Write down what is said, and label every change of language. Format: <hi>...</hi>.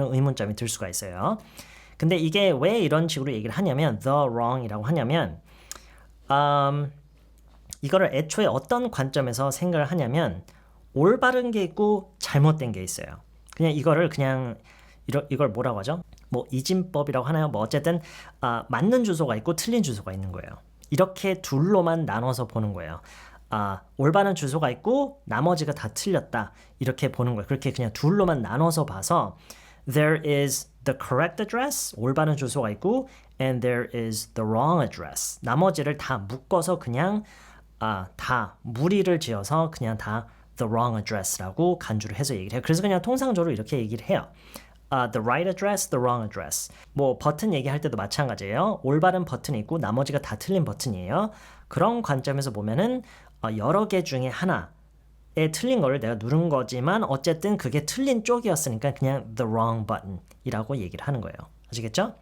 <ko>그런 의문점이 들 수가 있어요. 근데 이게 왜 이런 식으로 얘기를 하냐면 the wrong이라고 하냐면 이거를 애초에 어떤 관점에서 생각을 하냐면 올바른 게 있고 잘못된 게 있어요. 그냥 이거를 이걸 뭐라고 하죠? 뭐 이진법이라고 하나요? 뭐 어쨌든 맞는 주소가 있고 틀린 주소가 있는 거예요. 이렇게 둘로만 나눠서 보는 거예요. 올바른 주소가 있고 나머지가 다 틀렸다. 이렇게 보는 거예요. 그렇게 그냥 둘로만 나눠서 봐서</ko> <en>there is the correct address,</en> <ko>올바른 주소가 있고</ko> <en>and there is the wrong address.</en> <ko>나머지를 다 묶어서 그냥 다 무리를 지어서 그냥 다</ko> <en>the wrong address</en> <ko>라고 간주를 해서 얘기를 해요. 그래서 그냥 통상적으로 이렇게 얘기를 해요.</ko> <en>The right address, the wrong address.</en> <ko>뭐 버튼 얘기할 때도 마찬가지예요. 올바른 버튼이 있고 나머지가 다 틀린 버튼이에요. 그런 관점에서 보면은 여러 개 중에 하나 틀린 거를 내가 누른 거지만 어쨌든 그게 틀린 쪽이었으니까 그냥</ko> <en>the wrong button</en> <ko>이라고 얘기를 하는 거예요. 아시겠죠?</ko>